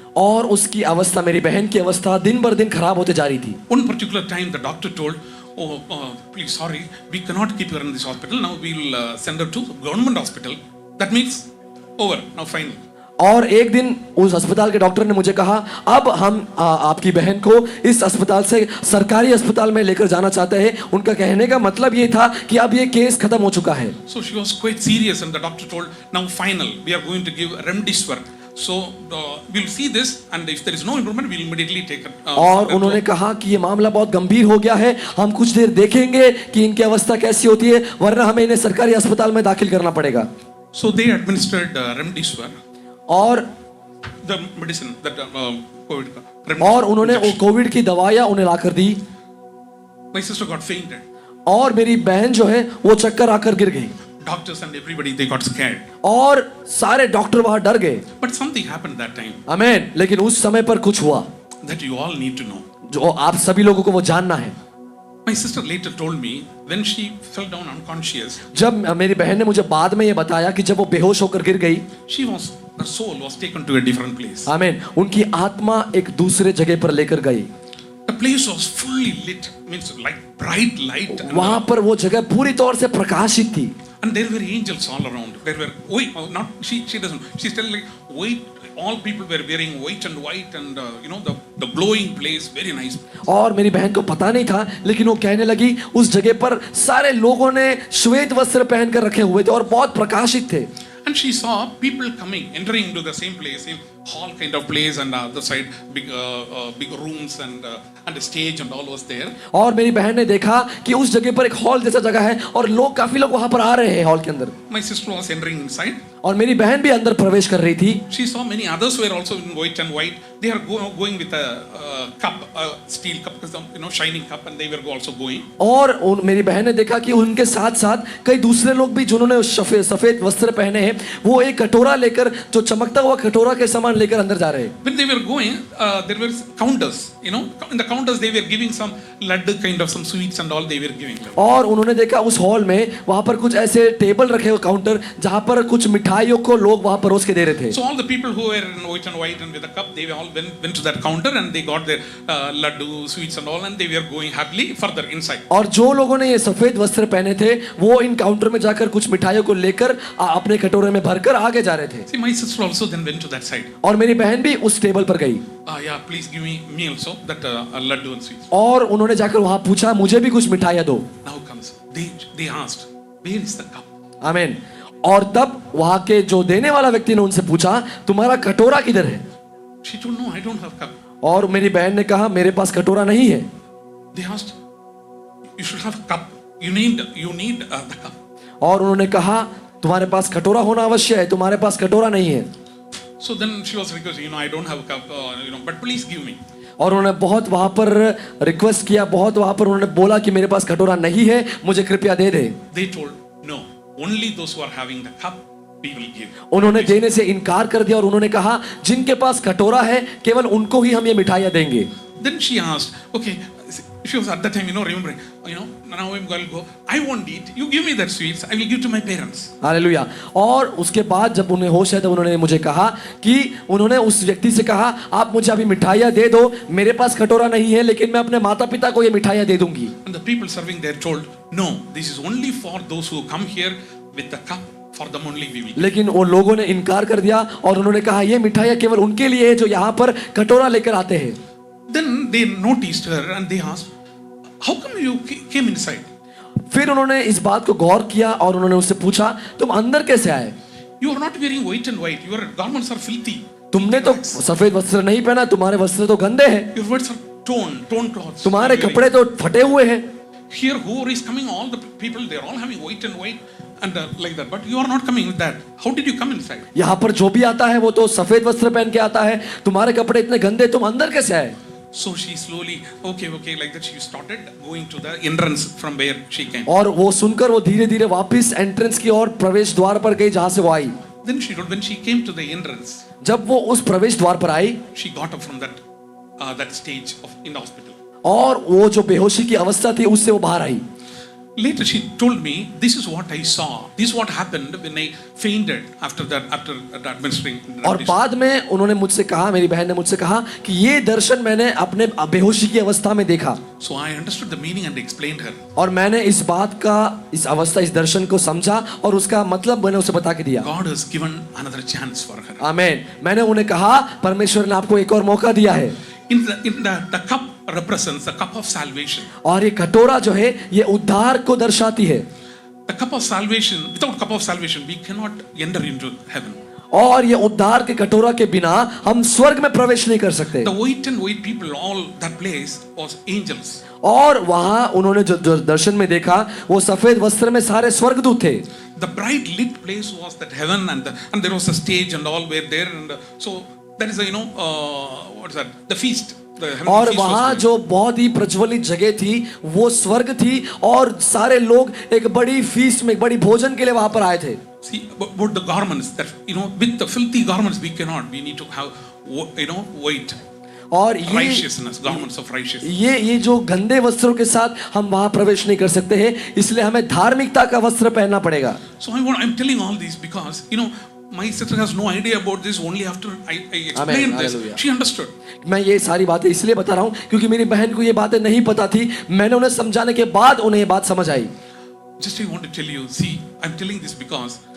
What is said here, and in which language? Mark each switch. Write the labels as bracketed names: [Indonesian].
[Hindi] और उसकी अवस्था, मेरी बहन की अवस्था दिन भर दिन खराब होते जा रही थी। [English] One particular time, the doctor told, "Oh, please, sorry, we cannot keep her in this hospital. Now we'll send her to government hospital." That means over. Now final. [Hindi] और एक दिन उस अस्पताल के डॉक्टर ने मुझे कहा, अब हम आपकी बहन को इस अस्पताल से सरकारी अस्पताल में लेकर जाना चाहते हैं। उनका कहने का मतलब ये था कि अब ये केस खत्म हो चुका है। [English] So she was quite serious, and the doctor told, "Now final, we are going to give remdesivir. So we'll see this, and if there is no improvement, we'll immediately take it." [Hindi] और उन्होंने कहा कि ये मामला बहुत गंभीर हो गया है, हम कुछ देर देखेंगे कि इनकी अवस्था कैसी होती है, वरना हमें इन्हें सरकारी अस्पताल में दाखिल करना पड़ेगा। [English] So they administered remdesivir. [Hindi] और [English] The medicine that COVID. [Hindi] और उन्होंने वो कोविड की दवाइयां उन्हें लाकर दी। [English] My sister got fainted. [Hindi] और मेरी बहन जो है वो चक्कर आकर गिर गई। [English] Doctors and everybody, they got scared. [Hindi] और सारे डॉक्टर वहां डर गए। [English] But something happened that time [Hindi] आमीन। लेकिन उस समय पर कुछ हुआ [English] that you all need to know. [Hindi] जो आप सभी लोगों को वो जानना है। [English] My sister later told me when she fell down unconscious. [Hindi] जब मेरी बहन ने मुझे बाद में ये बताया कि जब वो बेहोश होकर गिर गई, [English] Her soul was taken to a different place. [Hindi] आमीन, उनकी आत्मा एक दूसरे जगह पर लेकर गई। [English] The place was fully lit, means like bright light. [Hindi] वहां पर वो जगह पूरी तौर से प्रकाशित थी। [English] And there were angels all around. There were she doesn't. She's telling like white. All people were wearing white and the glowing place, very nice. [Hindi] और मेरी बहन को पता नहीं था, लेकिन वो कहने लगी उस जगह पर सारे लोगों ने श्वेत वस्त्र पहनकर रखे हुए थे और बहुत प्रकाशित थे। [English] And she saw people entering into the same place, same hall kind of place, and other side big rooms and a stage and all was there. [Hindi] और मेरी बहन ने देखा कि उस जगह पर एक हॉल जैसा जगह है और काफी लोग वहां पर आ रहे हैं हॉल के अंदर। [English] My sister was entering inside. [Hindi] और मेरी बहन भी अंदर प्रवेश कर रही थी। [English] She saw many others were also in white and white. They are going with a cup, a steel cup, shining cup, and they were also going. [Hindi] और मेरी बहन ने देखा कि उनके साथ साथ कई दूसरे लोग भी जिन्होंने सफेद वस्त्र पहने हैं, वो एक कटोरा लेकर, जो चमकता हुआ कटोरा के समान लेकर अंदर जा रहे हैं। [English] When they were going, there were counters. In the counters they were giving some laddu kind of some sweets and all they were giving them. [Hindi] और उन्होंने देखा उस हॉल में वहां पर कुछ ऐसे टेबल रखे हुए काउंटर, जहां पर कुछ मिठाइयों को लोग वहां परोस के दे रहे थे। [English] So all the people who were in white and with a cup, they all went to that counter and they got their laddu, sweets and all, and they were going happily further inside. [Hindi] और जो लोगों ने ये सफेद वस्त्र पहने थे, वो इन काउंटर में जाकर कुछ मिठाइयों को लेकर अपने कटोरे में भरकर आगे जा रहे थे। [English] See, my sister also then went to that side. [Hindi] और मेरी बहन भी उस टेबल पर गई। [English] Yeah, please give me also that laddu and sweets. [Hindi] और उन्होंने जाकर वहां पूछा, मुझे भी कुछ मिठाइयां दो। [English] Now comes they asked, where is the cup? [Hindi] आमीन। और तब वहां के जो देने वाला व्यक्ति ने उनसे पूछा, तुम्हारा कटोरा किधर है? [English] She told, no, I don't have cup. [Hindi] और मेरी बहन ने कहा, मेरे पास कटोरा नहीं है। [English] They asked, you should have a cup. You need the cup. [Hindi] और उन्होंने कहा तुम्हारे पास कटोरा होना अवश्य है, तुम्हारे पास कटोरा नहीं है। [English] So then she was requesting, I don't have a cup, but please give me. [Hindi] और उन्होंने बहुत वहां पर रिक्वेस्ट किया, बहुत वहां पर उन्होंने बोला कि मेरे पास कटोरा नहीं है, मुझे कृपया दे दे। [English] They told, no, only those who are having the cup, we will give. [Hindi] उन्होंने देने से इनकार कर दिया और उन्होंने कहा जिनके पास कटोरा है केवल उनको ही हम ये मिठाइयां देंगे। [English] Then she asked, okay, she was at that time, remembering, now I'm going to go, I won't eat, you give me that sweets, I will give to my parents. [Hindi] Hallelujah. और उसके बाद जब उन्हें होश है तो उन्होंने मुझे कहा कि उन्होंने उस व्यक्ति से कहा आप मुझे अभी मिठाइयां दे दो, मेरे पास कटोरा नहीं है लेकिन मैं अपने माता पिता को ये मिठाइयां दे दूंगी। [English] And the people serving there told, no, this is only for those who come here with the cup, for them only we will give. [Hindi] लेकिन वो लोगों ने इनकार कर दिया और उन्होंने कहा ये मिठाइयां केवल उनके लिए है जो यहाँ पर कटोरा लेकर आते हैं। [English] Then they noticed her and they asked, how come you came inside? [Hindi] फिर उन्होंने इस बात को गौर किया और उन्होंने उससे पूछा तुम अंदर कैसे आए? [English] You are not wearing white and white, your garments are filthy. [Hindi] तुमने तो सफेद वस्त्र नहीं पहना, तुम्हारे वस्त्र तो गंदे हैं, [English] Your words are torn clothes. [Hindi] तुम्हारे कपड़े तो फटे हुए हैं। [English] Here who is coming, all the people, they are all having white and white and like that, but you are not coming with that. How did you come inside? [Hindi] यहाँ पर जो भी आता है वो तो सफेद वस्त्र पहन के आता है, तुम्हारे कपड़े इतने गंदे, तुम अंदर कैसे आए? [English] So she slowly, okay, like that, she started going to the entrance from where she came. [Hindi] और वो सुनकर वो धीरे धीरे वापस एंट्रेंस की ओर प्रवेश द्वार पर गई जहां से वो आई। [English] Then she told, when she came to the entrance, [Hindi] जब वो उस प्रवेश द्वार पर आई [English] she got up from that stage in the hospital. [Hindi] और वो जो बेहोशी की अवस्था थी उससे वो बाहर आई। [English] Later she told me, this is what I saw. This is what happened when I fainted after administering. [Hindi] और बाद में उन्होंने मुझसे कहा, मेरी बहन ने मुझसे कहा कि ये दर्शन मैंने अपने बेहोशी की अवस्था में देखा। [English] So I understood the meaning and explained her. [Hindi] और मैंने इस बात का, इस अवस्था, इस दर्शन को समझा और उसका मतलब मैंने उसे बता के दिया। [English] God has given another chance for her. [Hindi] आमीन। मैंने उन्हें कहा परमेश्वर ने आपको एक और मौका दिया है। [English] In the cup represents the cup of salvation. [Hindi] और ये कटोरा जो है ये उद्धार को दर्शाती है। [English] The cup of salvation, without cup of salvation, we cannot enter into heaven. [Hindi] और ये उद्धार के कटोरा के बिना हम स्वर्ग में प्रवेश नहीं कर सकते। [English] The white and white people, all that place was angels. [Hindi] और वहां उन्होंने जो दर्शन में देखा वो सफेद वस्त्र में सारे स्वर्गदूत थे। [English] The bright lit place was that heaven, and there was a stage and all were there, and so that is what is that? The feast. [Hindi] और वहां जो बहुत ही प्रज्वलित जगह थी वो स्वर्ग थी और सारे लोग एक बड़ी फीस्ट में, एक बड़ी भोजन के लिए वहां पर आए थे। [English] See about the garments, that with the filthy garments we cannot. We need to have white. [Hindi] और [English] righteousness, garments of righteousness. [Hindi] ये जो गंदे वस्त्रों के साथ हम वहां प्रवेश नहीं कर सकते हैं, इसलिए हमें धार्मिकता का वस्त्र पहनना पड़ेगा। [English] So I'm telling all this because my sister has no idea about this. Only after I explained this, she understood. [Hindi] मैं ये सारी बातें इसलिए बता रहा हूँ क्योंकि मेरी बहन को ये बातें नहीं पता थी, मैंने उन्हें समझाने के बाद उन्हें ये बात समझ आई। [English] Just I want to tell you, see, I'm telling this because